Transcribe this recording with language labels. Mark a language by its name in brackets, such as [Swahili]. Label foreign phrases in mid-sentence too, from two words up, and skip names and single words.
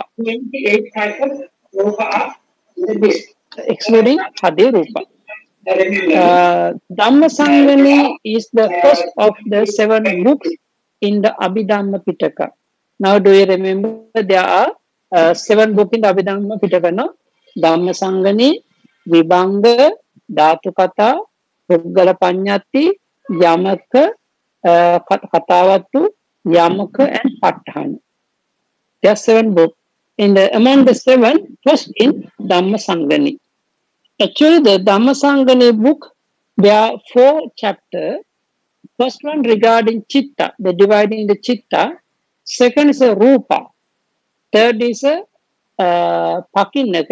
[English] 28 types of rupa are in the list, excluding Hade Rupa. Dhammasangani is the first of the 7 books in the Abhidhamma Pitaka. Now, do you remember there are 7 books in the Abhidhamma Pitaka? No? Dhammasangani, Vibhanga, Dhatukata, Puggala Panyati, Yamaka, Katavatu, Yamaka, and Patthana. There are 7 books. Among the 7, first in Dhammasangani. Actually, the Dhammasangani book, there are 4 chapters. First one regarding Chitta, the dividing the Chitta. Second is a Rupa. Third is a Pakinaka.